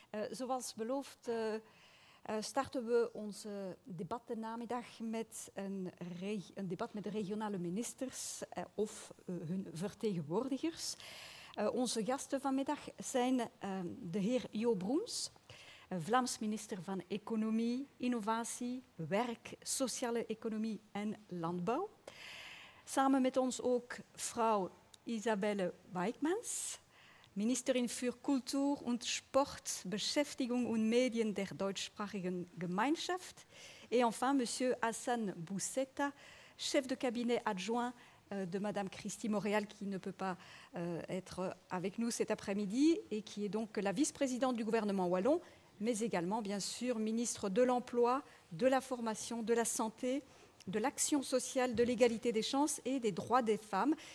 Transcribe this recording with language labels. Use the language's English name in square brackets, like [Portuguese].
[Dutch] Zoals beloofd starten we onze debat de namiddag met een debat met de regionale ministers of hun vertegenwoordigers. Onze gasten vanmiddag zijn de heer Jo Broens, Vlaams minister van Economie, Innovatie, Werk, Sociale Economie en Landbouw. Samen met ons ook vrouw [German] Isabelle Wijkmans, Ministerin für Kultur und Sport, Beschäftigung und Medien der deutschsprachigen Gemeinschaft. [French] Et enfin, monsieur Hassan Boussetta, chef de cabinet adjoint de Madame Christy Montréal, qui ne peut pas être avec nous cet après-midi et qui est donc la vice-présidente du gouvernement wallon, mais également, bien sûr, ministre de l'Emploi, de la Formation, de la Santé, de l'Action sociale, de l'égalité des chances et des droits des femmes.